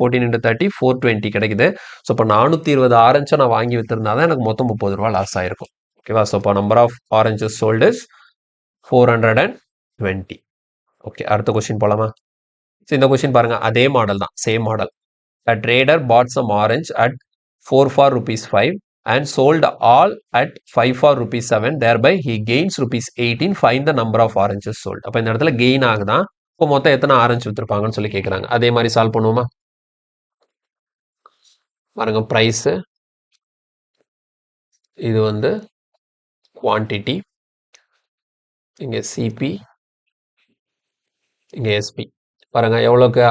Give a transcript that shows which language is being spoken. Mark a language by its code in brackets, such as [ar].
[ta] 14 × 30 420 கிடைக்குது. ஸோ இப்போ 420 ஆரஞ்சை நான் வாங்கி விற்றுருந்தா தான் எனக்கு மொத்தம் 30 ரூபா லாஸ் ஆயிருக்கும். ஓகேவா? [en] so [ta] இப்போ [en] Number of oranges sold is 420. Okay, [ta] அடுத்த கொஸ்டின் போலாமா? ஸோ இந்த கொஸ்டின் பாருங்க, அதே மாடல் தான், same model. [en] A trader bought some orange at 4 for rupees 5 and sold all at 5 for rupees 7. Thereby he gains rupees 18. Find the number of oranges sold. [ta] அப்போ இந்த இடத்துல gain ஆகுதான். இப்போ மொத்தம் எத்தனை ஆரஞ்சு விற்றுருப்பாங்கன்னு சொல்லி கேட்குறாங்க. அதே மாதிரி சால்வ் பண்ணுவோமா? பாருங்க, ப்ரைஸு, இது வந்து குவான்டிட்டி, இங்கே சிபி, இங்கே எஸ்பி. பாருங்க எவ்வளோக்கு?